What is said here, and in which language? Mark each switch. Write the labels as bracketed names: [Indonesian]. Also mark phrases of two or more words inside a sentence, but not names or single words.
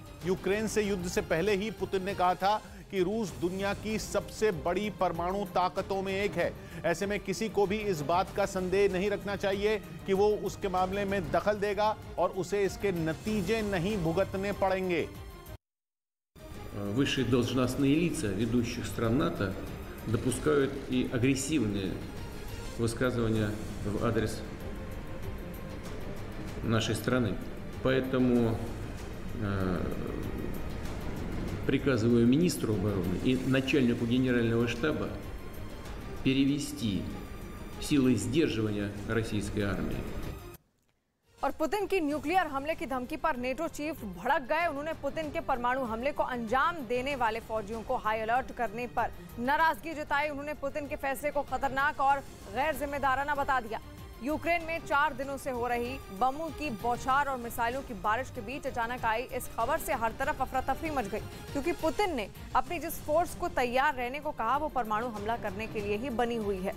[Hindi] यूक्रेन से युद्ध से पहले ही पुतिन ने कहा था कि रूस दुनिया की सबसे बड़ी परमाणु ताकतों में एक है। ऐसे में किसी को भी इस बात का संदेह नहीं रखना चाहिए कि वो उसके मामले में दखल देगा और उसे इसके नतीजे नहीं भुगतने पड़ेंगे। [Russian] Высшие должностные лица ведущих стран НАТО допускают и агрессивные высказывания в адрес нашей страны. Поэтому приказываю министру обороны и начальнику генерального штаба перевести силы сдерживания российской армии. [Hindi] और पुतिन की न्यूक्लियर हमले की धमकी पर नेटो चीफ भड़क गए। उन्होंने पुतिन के परमाणु हमले को अंजाम देने वाले फौजियों को [English] high alert [Hindi] करने पर नाराजगी जताई। उन्होंने पुतिन के फैसले को खतरनाक और गैर जिम्मेदाराना बता दिया। यूक्रेन में 4 दिनों से हो रही बमों की बौछार और मिसाइलों की बारिश के बीच अचानक आई इस खबर से हर तरफ अफरा तफरी मच गई, क्योंकि पुतिन ने अपनी जिस फोर्स को तैयार रहने को कहा वो परमाणु हमला करने के लिए ही बनी हुई है।